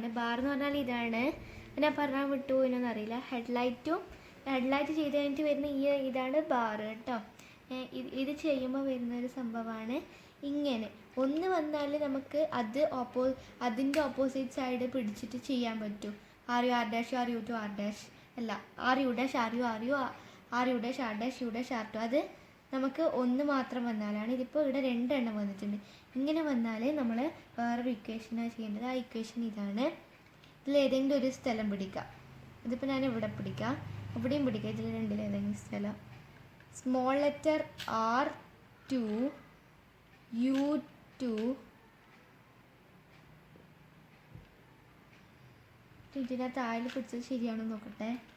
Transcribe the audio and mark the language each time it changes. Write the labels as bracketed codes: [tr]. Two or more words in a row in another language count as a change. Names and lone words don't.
[ml] ബാർ എന്ന് പറഞ്ഞാൽ ഇതാണ്. ഞാൻ പറഞ്ഞാൽ വിട്ടു എന്നൊന്നും അറിയില്ല. ഹെഡ്ലൈറ്റ് ചെയ്ത് കഴിഞ്ഞിട്ട് വരുന്ന ഇതാണ് ബാർ കേട്ടോ. ഇത് ചെയ്യുമ്പോൾ വരുന്നൊരു സംഭവമാണ് ഇങ്ങനെ. ഒന്ന് വന്നാൽ നമുക്ക് അതിൻ്റെ [en] opposite side [ml] പിടിച്ചിട്ട് ചെയ്യാൻ പറ്റും. [en] RU, R-, RU2, R- അല്ല RU-, RU, RU-, R-, U-, R2. [ml] അത് നമുക്ക് ഒന്ന് മാത്രം വന്നാലാണ്. ഇതിപ്പോൾ ഇവിടെ 2 എണ്ണം വന്നിട്ടുണ്ട്. ഇങ്ങനെ വന്നാൽ നമ്മൾ വേറൊരു ഇക്വേഷനാണ് ചെയ്യേണ്ടത്. ആ ഇക്വേഷൻ ഇതാണ്. ഇതിലേതെങ്കിലും ഒരു സ്ഥലം പിടിക്കുക. ഇതിപ്പോൾ ഞാൻ ഇവിടെ പിടിക്കാം, ഇവിടെയും പിടിക്കുക. ഇതിൽ രണ്ടിലേതെങ്കിലും സ്ഥലം. [en] small letter R2, U2, [ml] ഇതിനകത്ത് ആയിൽ പിടിച്ചത് ശരിയാണോ നോക്കട്ടെ.